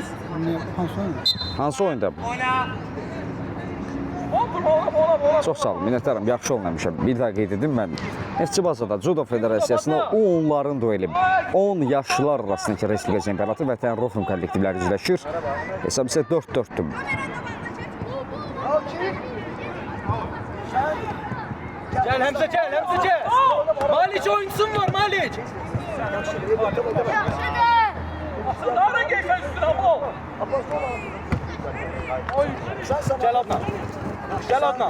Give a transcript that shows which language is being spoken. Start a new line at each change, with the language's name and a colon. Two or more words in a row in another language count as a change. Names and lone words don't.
Azerbaijani: Hansı oyunda? Çox sağ olun, minnətdarım, yaxşı olmamışam. Bir daha qeyd edim mən. Neftçi bazada Judo Federasiyasında onların dueli, 10 yaşlılar arasındakı Respublika çempionatı Vətən Rofum kollektivləri üzləşir. Hesab isə 4-4'dür. Gel Həmzə gel.
Turkish: Malik oyuncusun var Malik. Gel Adnan. Gel Adnan.